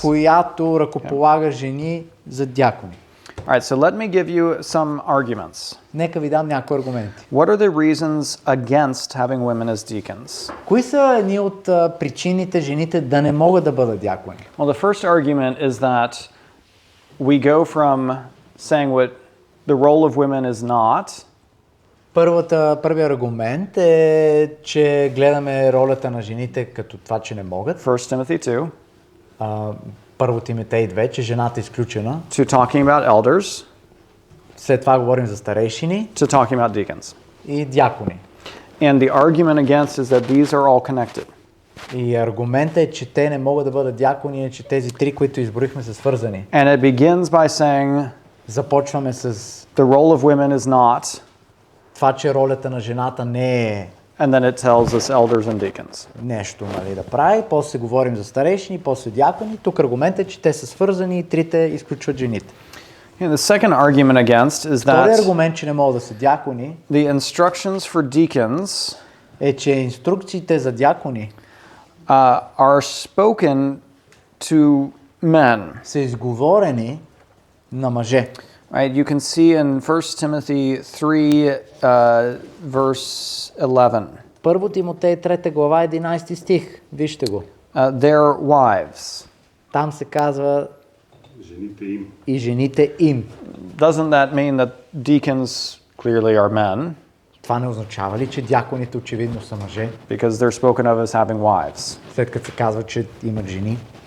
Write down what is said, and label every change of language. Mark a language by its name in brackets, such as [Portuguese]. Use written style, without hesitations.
[Bulgarian] която ръкополага жени за дякони. [English] All right, so let me give you some arguments. [Bulgarian] Нека ви дам някои аргументи. [English] What are the reasons against having women as deacons? [Bulgarian] Кои са едни от причините жените да не могат да бъдат дякони? [English] Well, the first argument is that we go from saying what the role of women is not [Bulgarian] Първият аргумент е, че гледаме ролята на жените като това, че не могат. [English] 1 Timothy 2, [Bulgarian] Първо Тимотей 2, че жената е изключена. [English] to talking about elders, [Bulgarian] След това говорим за старейшини [English] to talking about deacons. [Bulgarian] и дякони. [English] And the argument against is that these are all connected. [Bulgarian] И аргументът е, че те не могат да бъдат дякони, че тези три, които изброихме, са свързани. [English] And it begins by saying [Bulgarian] Започваме с [English] the role of women is not, [Bulgarian] това, че ролята на жената не е [English] and then it tells us elders and deacons. [Bulgarian] нещо, нали, да прави. После говорим за старейшини, после дякони. Тук аргументът е, че те са свързани и трите изключват жените. [English] And the second argument against is [Bulgarian] Вторият [English] that [Bulgarian] аргумент, че не могат да са дякони, [English] the instructions for deacons [Bulgarian] е, че инструкциите за дякони [English] are spoken to men. [Bulgarian] са изговорени на мъже. [English] Right? You can see in 1 Timothy 3, verse 11, [Bulgarian] Първо Тимотей 3 глава 11 стих. Вижте го. [English] their wives. [Bulgarian] Там се казва Жените им. и жените им. [English] Doesn't that mean that deacons clearly are men? [Bulgarian] Това не означава ли, че дяконите очевидно са мъже, [English] Because they're spoken of as having wives. [Bulgarian] след като се казва, че имат жени?